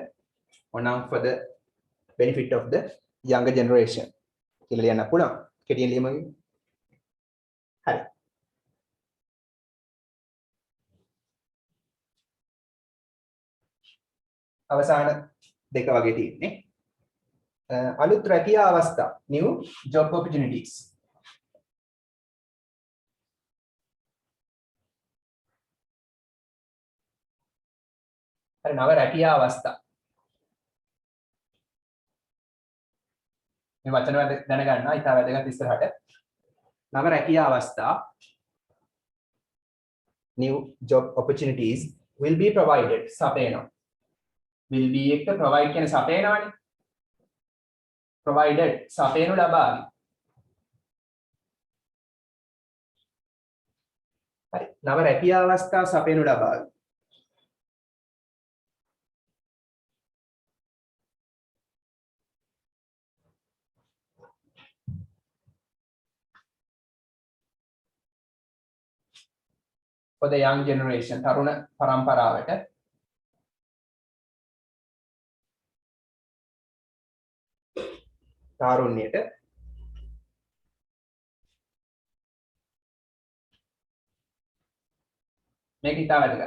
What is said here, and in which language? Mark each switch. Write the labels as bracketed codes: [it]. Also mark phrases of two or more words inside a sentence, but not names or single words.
[en] on for the benefit of the younger generation. [si] කියලා ලියන්න පුළුවන්. කෙටියෙන් ලියමු. හරි. අවසාන දෙක වගේ තියෙන්නේ. අලුත් රැකියා අවස්ථා [en] new job opportunities. [si] හරි නව රැකියා අවස්ථා. මේ වචන දැනගන්නවා ඉතා වැදගත් ඉස්සරහට. නව රැකියා අවස්ථා [en] new job opportunities will be provided [si] සපයනවා. [en] will be [si] එක provide කියන සපයනවානේ. provided සපයනු ලබාවි. හරි නව රැකියා අවස්ථා සපයනු ලබාවි. [en] for the young generation [si] තරුණ පරම්පරාවට තාරුණ්‍යයට මේක ඉතා වැදගත්.